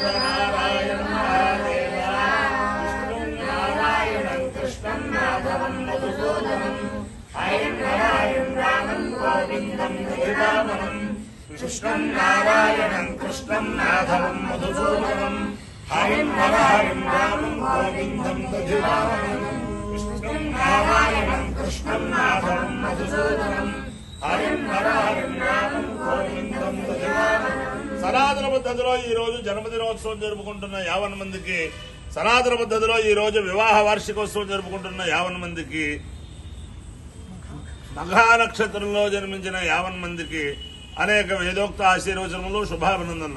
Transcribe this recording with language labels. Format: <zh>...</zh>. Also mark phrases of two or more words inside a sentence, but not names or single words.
<sa>नारायण महादेव विष्णु नारायणं कृष्णं माधवं मधुसूदनं हरिं नारायणं रामं गोविंदं हरिरामं कृष्णं नारायणं कृष्णं माधवं मधुसूदनं हरिं नारायणं रामं गोविंदं हरिरामं नारायणं कृष्णं माधवं मधुसूदनं हरिं नारायणं रामं गोविंदं भजामि।</sa> <te>సనాతన పద్ధతిలో ఈ రోజు జన్మదినోత్సవం జరుపుకుంటున్న 50 మందికి, సనాతన పద్ధతిలో ఈ రోజు వివాహ వార్షికోత్సవం జరుపుకుంటున్న 50 మందికి, మఘా నక్షత్రంలో జన్మించిన 50 మందికి అనేక వేదోక్త ఆశీర్వచనములు, శుభాభినందనలు.</te>